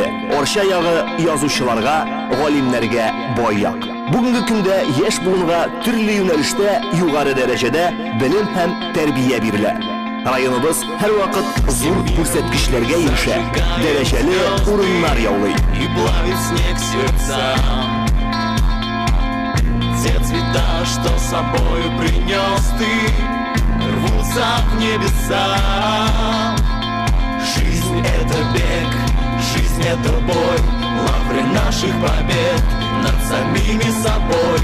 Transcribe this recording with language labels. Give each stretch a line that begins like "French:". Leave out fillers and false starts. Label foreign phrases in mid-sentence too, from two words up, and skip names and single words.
Tatar: Орча ягы язучыларга, галимнәргә бай як. Бүгенге көндә яшь буынга төрле юнәлештә югары дәрәҗәдә белем һәм тәрбия бирелә. Районыбыз һәр вакыт зур күрсәткечләргә ирешә, дәрәҗәле урыннар яулый.
Russian: И плавит снег сердца. Те цвета, что с собою принес ты, рвутся в небеса. Жизнь — это бег, жизнь — это бой, лавры наших побед над самими собой.